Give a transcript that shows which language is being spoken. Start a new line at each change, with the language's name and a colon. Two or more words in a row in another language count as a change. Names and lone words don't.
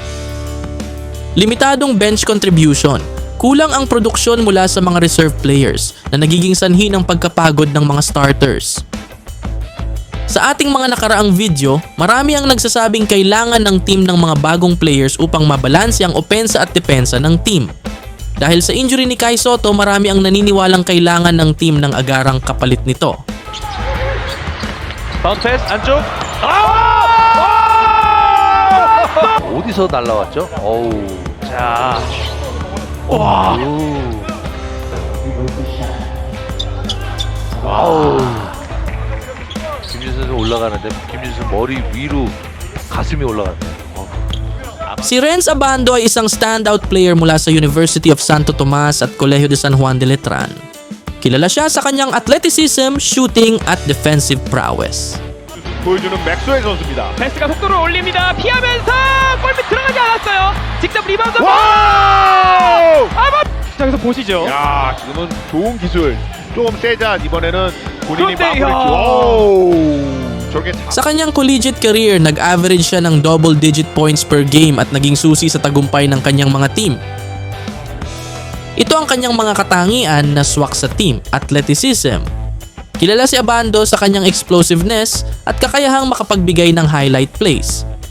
Filipino: Limitadong
English: bench contribution,
Filipino: kulang ang produksyon mula sa mga
English: reserve players
Filipino: na nagiging sanhi ng pagkapagod ng mga starters. Sa ating mga nakaraang video, marami ang nagsasabing kailangan ng team ng mga bagong players upang mabalanse ang opensa at depensa ng team. Dahil sa injury ni Kai Sotto, marami ang naniniwalang kailangan ng team ng agarang kapalit nito.
Korean: 바운드 패스 안쪽. 어디서 날라왔죠? 어우. 자. 와. 와우. 김준수 선수 올라가는데 김준수 머리 위로 가슴이 올라갔네요.
Filipino: Si Renz Abando ay isang
English: standout player
Filipino: mula sa University of Santo Tomas at Colegio de San Juan de Letran. Kilala siya sa kanyang athleticism, shooting at
English: defensive prowess.
Korean: 보여주는 맥스웰 선수입니다. 패스가 속도를 올립니다. 피하면서 골밑 들어가지 않았어요. 직접 리바운드. 와우! 자, 여기서 보시죠. 야, 지금은 좋은 기술. 조금 세자 이번에는 본인이 그런데, 마무리. 야. 와우! 저게
Filipino: Sa kanyang
English: collegiate career,
Filipino: nag-average siya ng
English: double-digit points per game
Filipino: at naging susi sa tagumpay ng kanyang mga team. Ito ang kanyang mga katangian na swak sa team, athleticism. Kilala si Abando sa kanyang explosiveness at kakayahang makapagbigay ng
English: highlight plays.